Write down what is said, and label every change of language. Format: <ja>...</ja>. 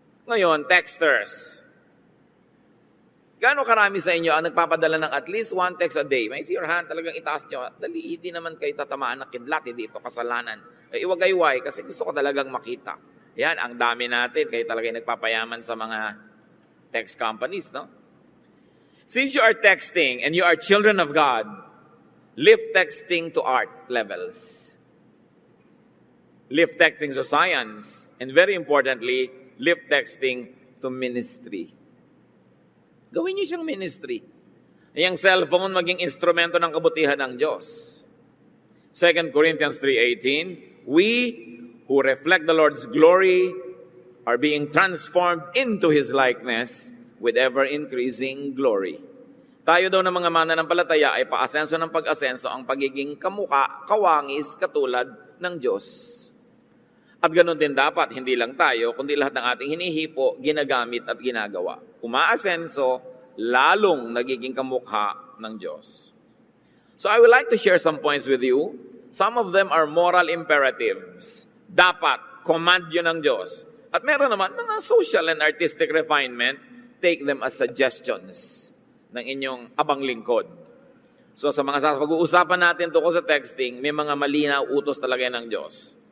<tl>Ngayon, texters. Gaano karami sa inyo ang nagpapadala ng</tl> <en>at least one text a day?</en> <tl>May</tl> <en>see your hand,</en> <tl>talagang itaas nyo. Dali, hindi naman kayo tatamaan ng kidlat, hindi ito kasalanan. Iwagayway, kasi gusto ko talagang makita. Yan, ang dami natin, kayo talagang nagpapayaman sa mga text companies, no?</tl> <en>Since you are texting and you are children of God, lift texting to art levels. Lift texting to science. And very importantly, lift texting to ministry.</en> <tl>Gawin niyo siyang ministry. Yung cellphone maging instrumento ng kabutihan ng Diyos.</tl> <en>2 Corinthians 3:18, we who reflect the Lord's glory are being transformed into His likeness with ever-increasing glory.</en> <tl>Tayo daw ng mga mananampalataya ay paasenso ng pag-asenso ang pagiging kamukha, kawangis, katulad ng Diyos. At ganoon din dapat, hindi lang tayo, kundi lahat ng ating hinihipo, ginagamit at ginagawa. Umaasenso, lalong nagiging kamukha ng Diyos.</tl> <en>So I would like to share some points with you. Some of them are moral imperatives.</en> <tl>Dapat, command yun ng Diyos. At meron naman mga</tl> <en>social and artistic refinement, take them as suggestions</en> <tl>ng inyong abang lingkod. So sa mga pag-uusapan natin tungkol sa texting, may mga malinaw utos talaga ng Diyos.</tl>